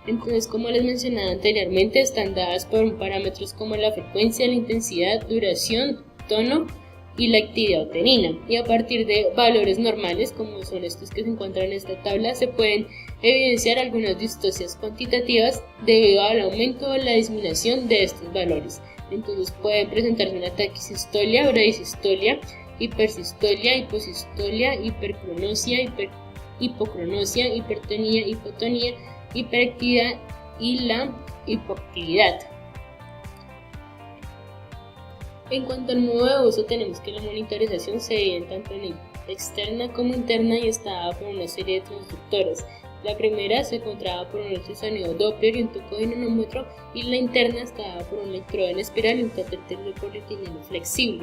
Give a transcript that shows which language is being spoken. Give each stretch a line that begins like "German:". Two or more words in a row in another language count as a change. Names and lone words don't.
Spanish: Entonces, como les mencionaba anteriormente, están dadas por parámetros como la frecuencia, la intensidad, duración, tono y la actividad uterina. Y a partir de valores normales, como son estos que se encuentran en esta tabla, se pueden evidenciar algunas distocias cuantitativas debido al aumento o la disminución de estos valores. Entonces pueden presentarse una taquisistolia, bradisistolia, hipersistolia, hiposistolia, hipercronosia, hipocronosia, hipertonía, hipotonía, hiperactividad y la hipoactividad. En cuanto al modo de uso, tenemos que la monitorización se divide tanto en externa como interna y está dada por una serie de transductores. La primera se encontraba por un ultrasonido Doppler y un tocoinonómetro, y la interna está dada por un electrodo en espiral y un catéter de polietileno flexible.